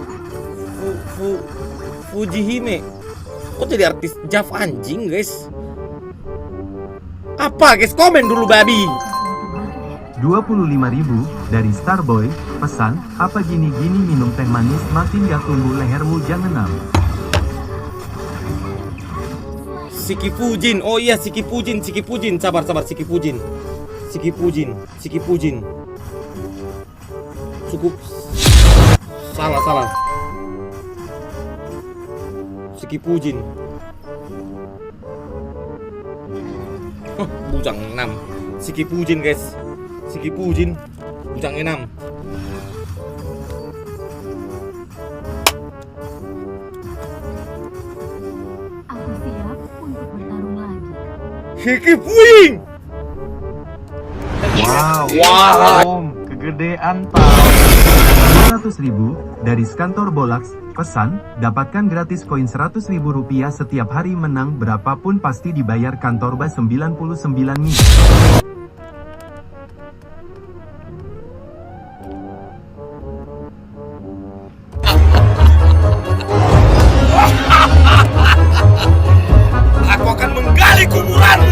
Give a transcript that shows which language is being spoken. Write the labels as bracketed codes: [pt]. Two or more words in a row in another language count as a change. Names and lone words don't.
[id] Fujihime. Kok jadi artis Jav anjing guys? Apa guys? Komen dulu babi. 25.000 dari Starboy. Pesan, apa gini-gini minum teh manis makin gak tumbuh lehermu jangan. Siki Fujin. Oh iya, Siki Fujin. Sabar Siki Fujin. Cukup. Salah. Siki Fujin. Bujang 6. Siki Fujin guys. Bujang 6. Aku siap untuk bertarung lagi. Siki Fujin. Wow. Om, kegedean tau. 200.000 dari Skantor Bolax. Pesan, dapatkan gratis koin 100.000 rupiah setiap hari menang berapapun pasti dibayar kantor bas 99 nih. Aku akan menggali kuburanmu.